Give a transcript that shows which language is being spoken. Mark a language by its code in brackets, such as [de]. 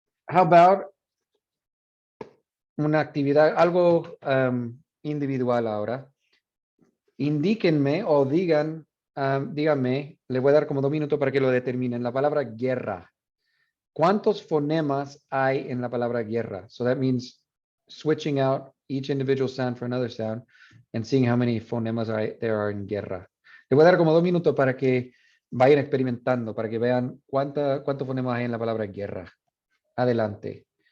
[en] How about [es] una actividad, algo individual ahora? Indíquenme o díganme, le voy a dar como 2 minutos para que lo determinen. La palabra guerra. ¿Cuántos fonemas hay en la palabra guerra? [en] So that means switching out each individual sound for another sound and seeing how many fonemas there are in guerra. [es] Le voy a dar como 2 minutos para que vayan experimentando, para que vean cuántos fonemas hay en la palabra guerra. Adelante.